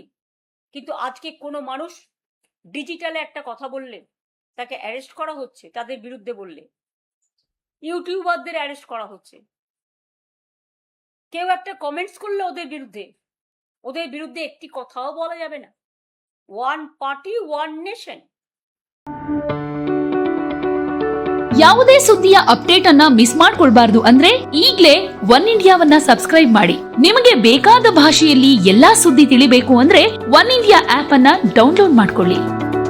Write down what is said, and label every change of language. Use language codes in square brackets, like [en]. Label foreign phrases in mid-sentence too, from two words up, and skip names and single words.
[bn] কিন্তু আজকে কোনো মানুষ ডিজিটালে একটা কথা বললে তাকে অ্যারেস্ট করা হচ্ছে, তাদের বিরুদ্ধে বললে। ইউটিউবারদের অ্যারেস্ট করা হচ্ছে। কেউ একটা কমেন্টস করলে ওদের বিরুদ্ধে একটি কথাও বলা যাবে না। [en] One party one nation. [kn] ಯಾವುದೇ ಸುದ್ದಿಯ ಅಪ್ಡೇಟ್ ಅನ್ನ ಮಿಸ್ ಮಾಡ್ಕೊಳ್ಬಾರ್ದು ಅಂದ್ರೆ ಈಗ್ಲೇ ಒನ್ ಇಂಡಿಯಾವನ್ನ ಸಬ್ಸ್ಕ್ರೈಬ್ ಮಾಡಿ. ನಿಮಗೆ ಬೇಕಾದ ಭಾಷೆಯಲ್ಲಿ ಎಲ್ಲಾ ಸುದ್ದಿ ತಿಳಿಬೇಕು ಅಂದ್ರೆ ಒನ್ ಇಂಡಿಯಾ ಆಪ್ ಅನ್ನ ಡೌನ್ಲೋಡ್ ಮಾಡ್ಕೊಳ್ಳಿ.